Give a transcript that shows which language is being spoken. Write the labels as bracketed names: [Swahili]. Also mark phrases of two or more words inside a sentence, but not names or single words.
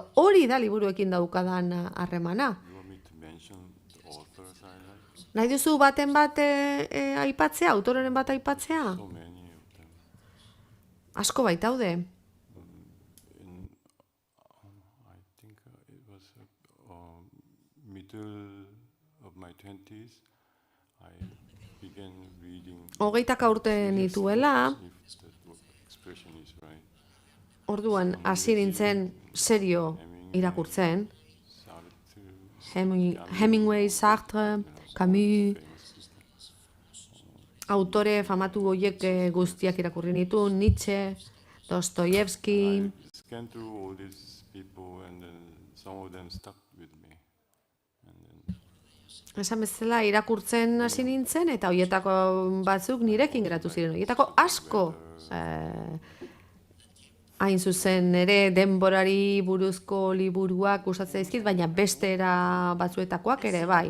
[Basque] Hori da liburuekin daukadan harremana. Nahi duzu baten bat aipatzea, autororen bat aipatzea? Asko baitaude. [English] middle of my 20s, I began reading. [Basque] 20 urte nituela, [English] If that expression is right. [Basque] orduan hasi nintzen serio irakurtzen. Hemingway, Sartre, Camus, autore famatu horiek guztiak irakurri nitu, Nietzsche, Dostoyevsky. [English] I scanned through all these people and then some of them stuck with me. [Basque] Esan bezala irakurtzen hasi nintzen eta horietako batzuk nirekin geratu ziren. Horietako asko hain zuzen ere denborari buruzko liburuak gustatzen zaizkit, baina beste era batzuetakoak ere bai.